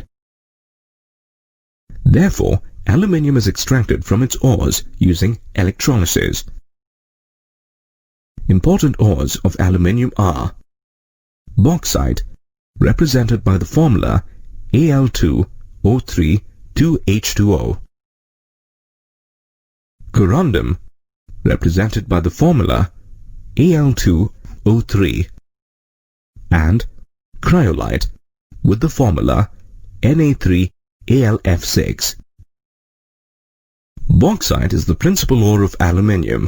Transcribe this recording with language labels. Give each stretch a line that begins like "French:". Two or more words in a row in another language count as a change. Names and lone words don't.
English: Therefore, aluminium is extracted from its ores using electrolysis. Important ores of aluminium are bauxite, represented by the formula Al2O3 2H2O, corundum, represented by the formula Al2O3, and cryolite with the formula Na3AlF6. Bauxite is the principal ore of aluminium.